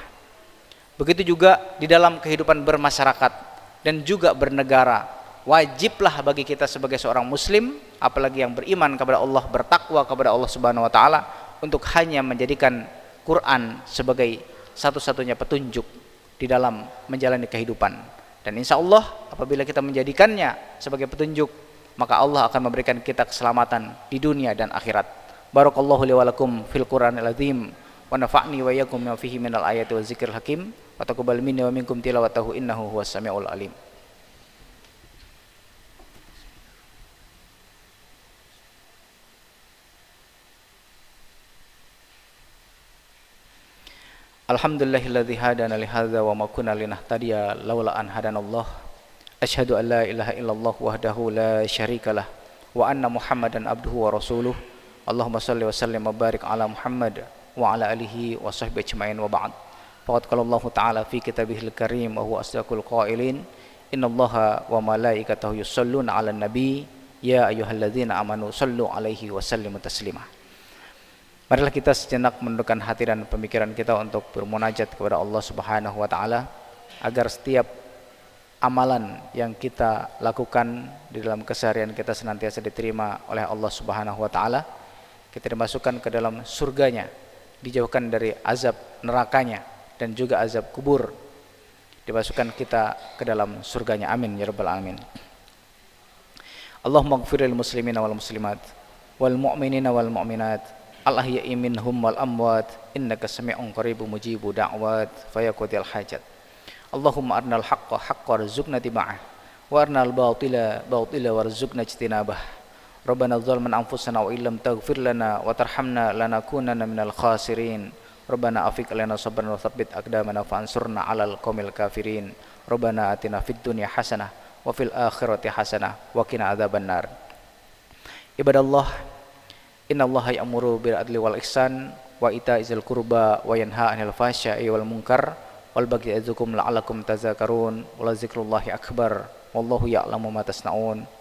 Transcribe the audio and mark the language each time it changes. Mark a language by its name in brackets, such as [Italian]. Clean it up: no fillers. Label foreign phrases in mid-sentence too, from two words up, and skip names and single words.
[Indonesian] Begitu juga di dalam kehidupan bermasyarakat dan juga bernegara, wajiblah bagi kita sebagai seorang muslim, apalagi yang beriman kepada Allah, bertakwa kepada Allah [Arabic] سبحانه وتعالى, [Indonesian] untuk hanya menjadikan Quran sebagai satu-satunya petunjuk di dalam menjalani kehidupan. Dan [Arabic] إن شاء الله [Indonesian] apabila kita menjadikannya sebagai petunjuk, maka Allah akan memberikan kita keselamatan di dunia dan akhirat. [Arabic] بارك الله لي ولكم في القرآن العظيم ونفعني وإياكم بما فيه من الآيات والذكر الحكيم وتقبل مني ومنكم تلاوته إنه هو السميع العليم. الحمد لله الذي هدانا لهذا وما كنا لنهتدي لولا أن هدانا الله. أشهد أن لا إله إلا الله وحده لا شريك له وأن محمدا عبده ورسوله. اللهم صل وسلم وبارك على محمد وعلى آله وصحبه أجمعين وبعد. فقد قال الله تعالى في كتابه الكريم وهو أصدق القائلين إن الله وملائكته يصلون على النبي يا أيها الذين آمنوا صلوا عليه وسلموا تسليما. [Indonesian] Marilah kita sejenak menundukkan hati dan pemikiran kita untuk bermunajat kepada Allah [Arabic] سبحانه وتعالى, [Indonesian] agar setiap amalan yang kita lakukan di dalam keseharian kita senantiasa diterima oleh Allah [Arabic] سبحانه وتعالى. [Indonesian] Kita dimasukkan ke dalam surganya, dijauhkan dari azab nerakanya dan juga azab kubur, dimasukkan kita ke dalam surganya. [Arabic] آمين يا رب العالمين. اللهم اغفر للمسلمين والمسلمات والمؤمنين والمؤمنات الأحياء منهم والأموات إنك سميع قريب مجيب الدعوات فيا قاضي الحاجات. اللهم أرنا الحق حقا وارزقنا اتباعه وأرنا الباطل باطلا وارزقنا اجتنابه. ربنا ظلمنا أنفسنا وإن لم تغفر لنا وترحمنا لنكونن من الخاسرين. ربنا أفرغ لنا صبرا وثبت أقدامنا فانصرنا على القوم الكافرين. ربنا آتنا في الدنيا حسنة وفي الآخرة حسنة وقنا عذاب النار. عباد الله، إن الله يأمر بالعدل والإحسان وإيتاء ذي القربى وينهى عن الفحشاء والمنكر والبغي يعظكم لعلكم تذكرون ولذكر الله أكبر والله يعلم ما تصنعون.